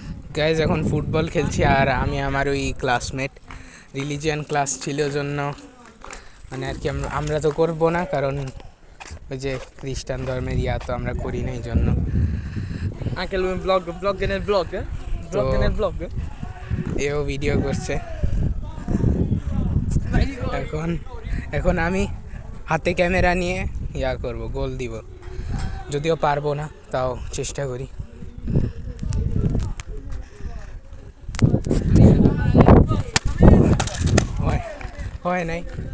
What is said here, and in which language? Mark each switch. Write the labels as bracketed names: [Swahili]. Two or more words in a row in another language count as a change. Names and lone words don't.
[Bangla] গাইজ এখন ফুটবল খেলছি আর আমি আমার ওই ক্লাসমেট [English] religion class [Bangla] ছিল জন্য মানে আর কি আমরা তো করবো না, কারণ ওই যে খ্রিস্টান ধর্মের তো আমরা করি না, এই জন্য [Italian] Anche lui un vlog nel vlog? [Bangla] তো [Italian] Vlog nel vlog? [Bangla] এও ভিডিও করছে। এখন এখন আমি হাতে ক্যামেরা নিয়ে করব, গোল দিব, যদিও পারবো না, তাও চেষ্টা করি। হয় নাই।